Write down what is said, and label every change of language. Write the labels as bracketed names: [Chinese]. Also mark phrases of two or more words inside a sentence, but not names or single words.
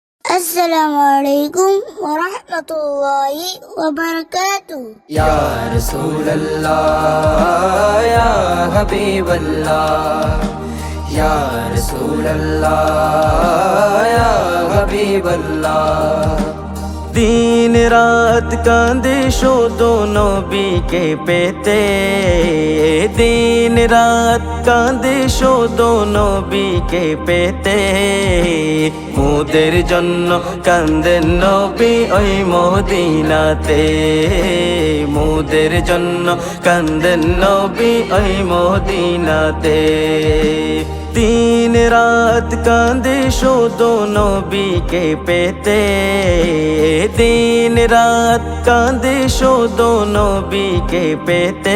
[Arabic] السلام عليكم ورحمة الله وبركاته. يا رسول الله، يا حبيب الله، يا رسول الله، يا حبيب الله. [Bangla] দিন রাত কাঁদে শুধু নবী কে পেতে, দিন রাত কাঁদে শুধু নবী কে পেতে। মোদের জন্য কান্দেন নবী ওই মদিনাতে, মোদের জন্য কান্দেন নবী ওই মদিনাতে। দিন রাত কাঁদে শুধু নবীকে পেতে, দিন রাত কাঁদে শুধু নবীকে পেতে।